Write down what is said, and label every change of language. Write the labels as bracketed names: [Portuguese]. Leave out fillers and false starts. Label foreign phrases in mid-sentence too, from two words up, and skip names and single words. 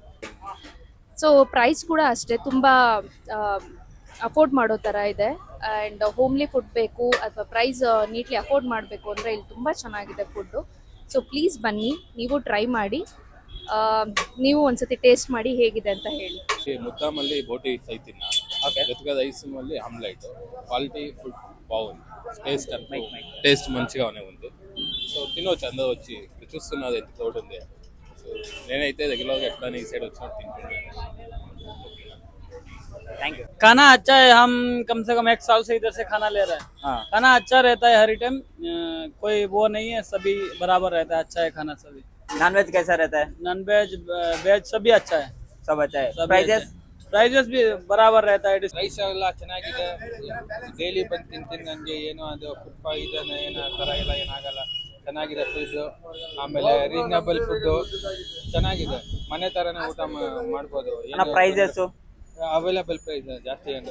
[Kannada] ಸೊ ಪ್ರೈಸ್ ಕೂಡ ಅಷ್ಟೇ ತುಂಬ ಅಫೋರ್ಡ್ ಮಾಡೋ ಥರ ಇದೆ. ಆ್ಯಂಡ್ [English] homely food [Kannada] ಬೇಕು ಅಥವಾ [English] price neatly afford [Kannada] ಮಾಡಬೇಕು ಅಂದರೆ ಇಲ್ಲಿ ತುಂಬ ಚೆನ್ನಾಗಿದೆ ಫುಡ್ಡು. [English] so please [Kannada] ಬನ್ನಿ, ನೀವು ಟ್ರೈ ಮಾಡಿ, ನೀವು ಒಂದ್ಸತಿ ಟೇಸ್ಟ್ ಮಾಡಿ ಹೇಗಿದೆ ಅಂತ ಹೇಳಿ. [Telugu] ముద్దామల్లి బోటి ఫ్రై తిన్నా. జొత్తుగా రైస్ మళ్ళీ [English] omelette quality food [Telugu] బాగుంది. టేస్ట్ మంచిగానే ఉంది. సో తినవచ్చు, అందరూ వచ్చి చూస్తున్నది ఎంత క్రౌడ్ ఉంది. సో నేనైతే రెగ్యులర్గా ఎట్లా ఈ సైడ్ వచ్చినట్టు తింటున్నాను. [English] thank you. [Hindi] खाना अच्छा है. हम कम से कम 1 साल से इधर से खाना ले रहे हैं. खाना अच्छा रहता है हर टाइम, कोई वो नहीं है, सभी बराबर रहता है. अच्छा है खाना सभी. [English] non veg [Hindi] कैसा रहता है? [English] non veg veg [Hindi] सभी अच्छा है. सब अच्छा है. सभी प्राइजेस? अच्छा है. प्राइजेस भी बराबर रहता है. [Kannada] ರೈಸ್ ಎಲ್ಲ ಚೆನ್ನಾಗಿದೆ. ಡೈಲಿ ಬಂದು ತಿಂತೀನಿ. ನನಗೆ ಏನು ಅದು [English] food poison [Kannada] ಏನೋ ಆ ಥರ ಎಲ್ಲ ಏನಾಗಲ್ಲ. ಚೆನ್ನಾಗಿದೆ ಫುಡ್. ಆಮೇಲೆ [English] reasonable food [Kannada] ಚೆನ್ನಾಗಿದೆ. ಮನೆ ಥರನೇ ಊಟ ಮಾಡ್ಬೋದು. ಪ್ರೈಸಸ್ [English] available price [Kannada] ಜಾಸ್ತಿ ಏನು